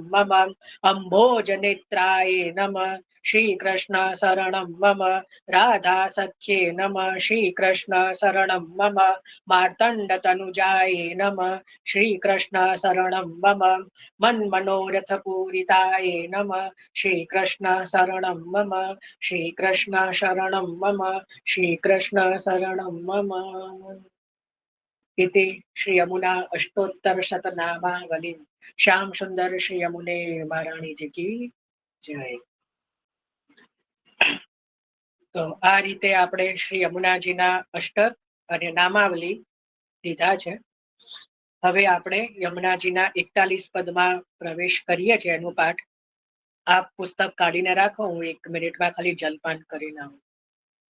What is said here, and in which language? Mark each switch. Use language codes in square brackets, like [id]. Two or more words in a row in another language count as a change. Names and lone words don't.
[sa] मम अम्भोजनेत्राये नमः श्रीकृष्ण शरणं मम राधा सख्ये नमः श्रीकृष्ण शरणं मम मार्तण्डतनुजाये नमः श्रीकृष्ण शरणं मम मन्मनोरथ पूरिताये नमः श्रीकृष्ण शरणं मम श्रीकृष्ण शरणं मम श्रीकृष्ण शरणं मम इति श्री यमुना अष्टोत्तर शतनामावली [hi] श्याम सुंदर श्री यमुने महारानी जी की जय। [gu] તો આ રીતે આપણે શ્રી યમુનાજીના અષ્ટક અને નામાવલી લીધા છે. હવે આપણે યમુનાજીના 41 પદમાં પ્રવેશ કરીએ છીએ. એનું પાઠ આપ પુસ્તક કાઢીને રાખો, હું 1 મિનિટમાં ખાલી જલપાન કરીને આવું.